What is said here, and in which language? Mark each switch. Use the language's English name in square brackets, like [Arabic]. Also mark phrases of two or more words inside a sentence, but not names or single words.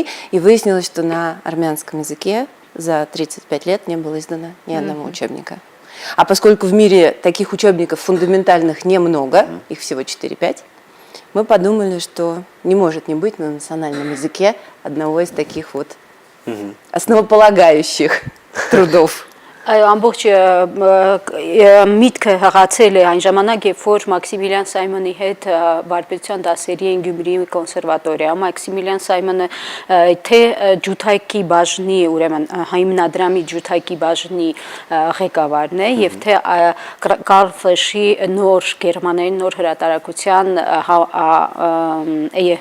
[Russian] И выяснилось, что на армянском языке за 35 лет не было издано ни одного учебника. А поскольку в мире таких учебников фундаментальных немного, их всего 4-5, мы подумали, что не может не быть на национальном языке одного из таких вот основополагающих трудов. [Armenian] Ամբողջ միտքը հղացել է այն ժամանակ, երբ որ Մաքսիմիլիան Սայմոնի հետ վարպետության դասերի են Գյումրիի կոնսերվատորիա։ Մաքսիմիլիան Սայմոնը թե ջութակի բաժնի, ուրեմն հիմնադրամի ջութակի բաժնի ղեկավարն է եւ թե Կարլ Ֆլեշի նոր Գերմանիայի նոր հրատարակության